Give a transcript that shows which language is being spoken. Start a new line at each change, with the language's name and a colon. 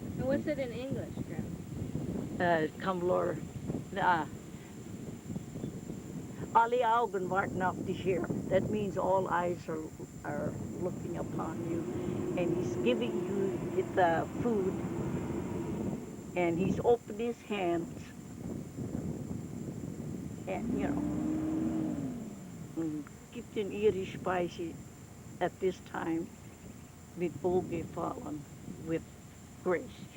English: And what's it in English, Grandma? Come, Lord.
German: Alle Augen warten auf dich her.
English: That means all eyes are looking upon you. And he's giving you the food. And he's opened his hands. And, you know,
German: gibt in ihre Speise
English: at this time
German: mit wohlgefallen,
English: with grace.